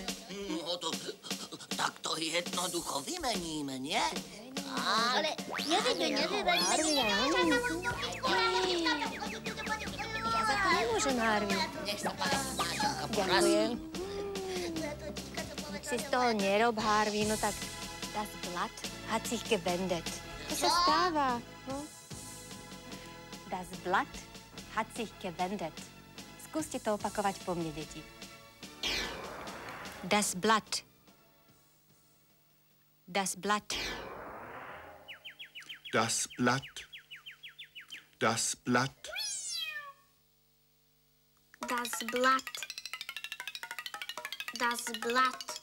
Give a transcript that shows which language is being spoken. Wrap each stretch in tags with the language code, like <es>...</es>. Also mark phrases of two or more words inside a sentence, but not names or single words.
<sk>No tak to jednoducho vymeníme, nie? Ale nevidím. Ja za to nemôžem, Harvey. Nech sa páči, Mášenka, Ďakujem. Si z toho nerob, Harvey, no tak</sk> <de>das Blatt hat sich gewendet.</de> <sk>To sa stáva, no.</sk> <de>Das Blatt hat sich gewendet.</de> <sk>Skúste to opakovať po mne, deti.</sk> <de>Das Blatt. Das Blatt. Das Blatt. Das Blatt. Das Blatt. Das Blatt.</de>